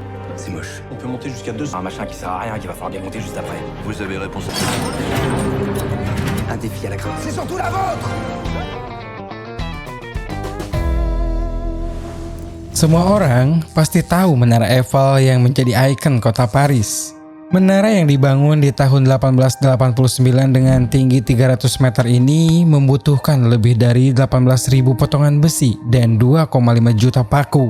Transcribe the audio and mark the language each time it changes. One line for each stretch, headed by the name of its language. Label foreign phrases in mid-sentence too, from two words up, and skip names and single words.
French: C'est moche. On peut monter jusqu'à 200. Un machin qui sert à rien, qui va falloir démonter juste après. Vous avez réponse. Un défi à la crainte. C'est surtout la vôtre!
Indonesian: Semua orang pasti tahu Menara Eiffel yang menjadi ikon kota Paris. Menara yang dibangun di tahun 1889 dengan tinggi 300 meter ini membutuhkan lebih dari 18.000 potongan besi dan 2,5 juta paku.